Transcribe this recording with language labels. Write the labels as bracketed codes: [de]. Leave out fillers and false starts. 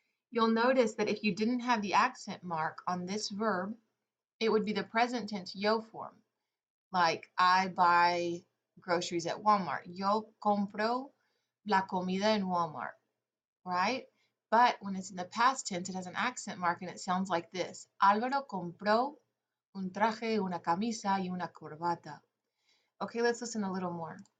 [en] You'll notice that if you didn't have the accent mark on this verb, it would be the present tense yo form. Like I buy groceries at Walmart. [es] Yo compro la comida en Walmart, [en] right? But when it's in the past tense, it has an accent mark and it sounds like this. [es] Álvaro compró un traje, una camisa y una corbata. [en] Okay, let's listen a little more.